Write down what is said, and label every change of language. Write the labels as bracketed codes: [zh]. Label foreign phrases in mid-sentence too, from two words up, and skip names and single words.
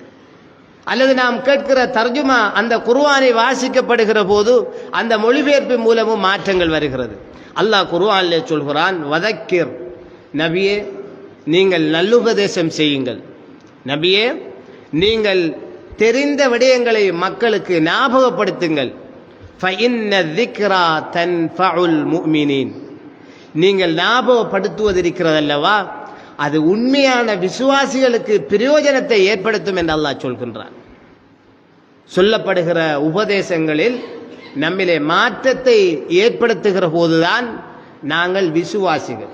[ta] அல்லது நாம் கேட்கிற தர்ஜுமா, அந்த குர்ஆனை வாசிக்கப்படுகிற போது அந்த மொழிபெயர்ப்பு மூலமும் மாற்றங்கள் வருகிறது. அல்லாஹ் குர்ஆனிலே சொல்கிறான், வதக்கிர், நபியே நீங்கள் நல்லுபதேசம் செய்யுங்கள், நபியே நீங்கள் தெரிந்த விடயங்களை மக்களுக்கு ஞாபகப்படுத்துங்கள். [ar] ஃபஇன்ன ذِكْرَى تَنْفَعُ الْمُؤْمِنِينَ, [ta] நீங்கள் ஞாபகப்படுத்துவதிருக்கிறதல்லவா அது உண்மையான விசுவாசிகளுக்கு பிரயோஜனத்தை ஏற்படுத்தும் என்று அல்லாஹ் சொல்கின்றான். சொல்லப்படுகிற உபதேசங்களில் நம்மிலே மாற்றத்தை ஏற்படுத்துகிற போதுதான் நாங்கள் விசுவாசிகள்.